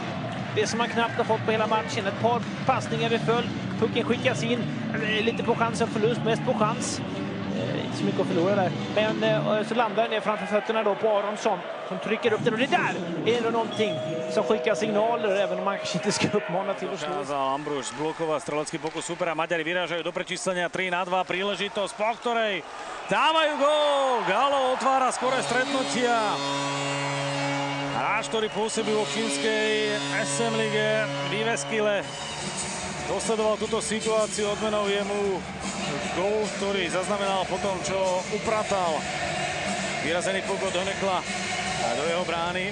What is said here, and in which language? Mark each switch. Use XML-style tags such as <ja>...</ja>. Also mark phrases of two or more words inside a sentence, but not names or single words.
<sv>Det som man knappt har fått på hela matchen. Ett par passningar i följd. Pucken skickas in. Lite på chans och förlust. Mest på chans. Inte så mycket att förlora där. Men så landar den ner framför fötterna då på Aronsson. Som trycker upp den. Och det där är ändå någonting som skickar signaler. Även om man kanske inte ska uppmana till att slå.</sv> <sk>Ambruš bloková strelecký pokus supera. Maďari vyrážajú do prečíslenia 3-2. Príležitosť, po ktorej dávajú gól. Galo otvára skore stretnutia. Hráč, ktorý pôsobí vo fínskej SM lige Jyväskylä, dosledoval túto situáciu, odmenou jemu gól, ktorý zaznamenal po tom, čo upratal vyrazený puk od Honekla do jeho brány.</sk>